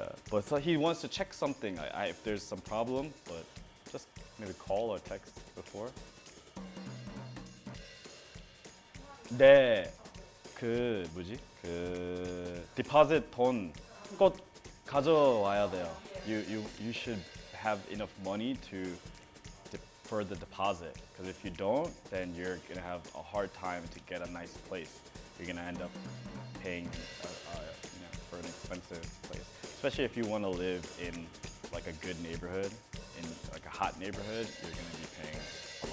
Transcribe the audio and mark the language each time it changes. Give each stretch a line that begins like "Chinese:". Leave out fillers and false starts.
English: But so he wants to check something. If there's some problem, but just maybe call or text before.
Korean: 네, 그 deposit 돈 꼭 가져와야 돼요.
English: You should have enough money for the deposit, because if you don't, then you're gonna have a hard time to get a nice place. You're gonna end up paying for an expensive place, especially if you want to live in like a good neighborhood, in like a hot neighborhood. You're gonna be paying a